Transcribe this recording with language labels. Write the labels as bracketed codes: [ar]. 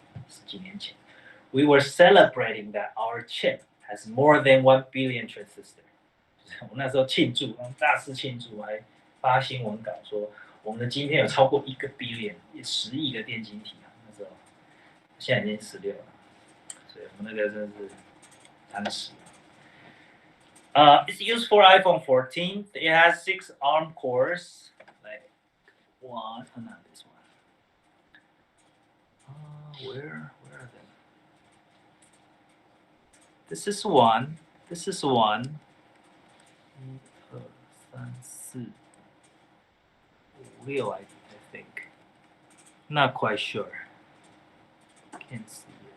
[zh] 10几年前 [en] we were celebrating that our chip has more than 1 billion transistor. [zh] 我那时候庆祝，大肆庆祝，还发新闻稿说我们的晶片有超过1个 billion， 10亿个电晶体啊！那时候，现在已经16了，所以我们那个真的是当时。 [en] It's used for iPhone 14. It has 6 ARM cores, like not this one. Where are they? This is one. 1、2、3、4、5、6, I think. Not quite sure. Can't see it.